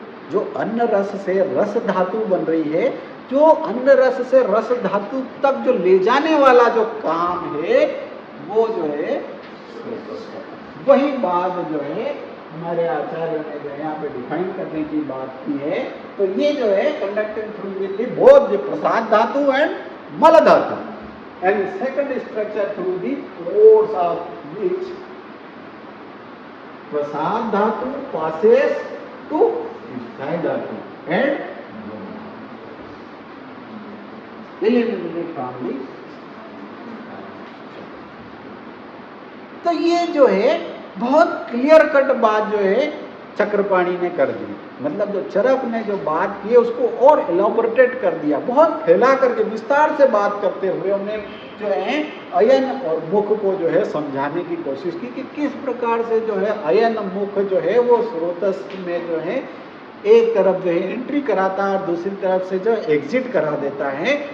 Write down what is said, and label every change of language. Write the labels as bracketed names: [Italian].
[Hindi] जो अन्न रस से रस धातु बन रही है, जो अन्न रस से रस धातु तक जो ले जाने वाला जो काम है वो जो है स्रोतस कर रहा है। वही बात जो है हमारे आचार्य ने जो यहाँ पे डिफाइन करने की बात की है। तो ये जो है [English] Conducting through with both the prasad dhatu and mal dhatu. and second structure through the pores of which prasad dhatu passes to sthai dhatu and eliminated from the. [Hindi] तो ये जो है बहुत क्लियर कट बात जो है चक्रपाणी ने कर दी, मतलब जो चरक ने जो बात की है उसको और एलोबरेटेट कर दिया, बहुत फैला करके विस्तार से बात करते हुए उन्हें जो है अयन और मुख को जो है समझाने की कोशिश की कि किस प्रकार से जो है अयन मुख जो है वो स्रोतस में जो है एक तरफ जो है एंट्री कराता है और दूसरी तरफ से जो एग्जिट करा देता है।